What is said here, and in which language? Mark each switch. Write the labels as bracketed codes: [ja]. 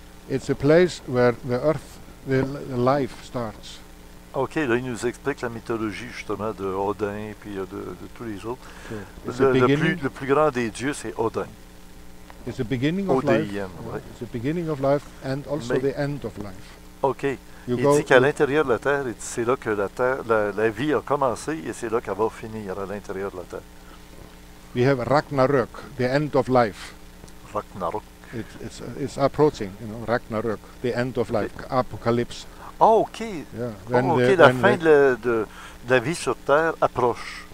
[en] It's a place where the earth, the life starts. [fr] OK, là, il nous explique la mythologie, justement, de Odin, puis de tous les autres. [en] So [fr] Le plus grand des dieux, c'est Odin. [en] It's the beginning of life. Ouais. It's the beginning of life and also [fr] Mais- [en] the end of life. OK. You [fr] Il [en] go [fr] dit qu'à [en] to- [fr] l'intérieur de la Terre, il dit c'est là que la vie a commencé et c'est là qu'elle va finir, à l'intérieur de la Terre. [en] We have Ragnarök, the end of life. Ragnarok. It's approaching, you know, Ragnarök, the end of life, apocalypse. Oh, OK. Yeah. [fr] OK, la fin de la vie sur Terre approche.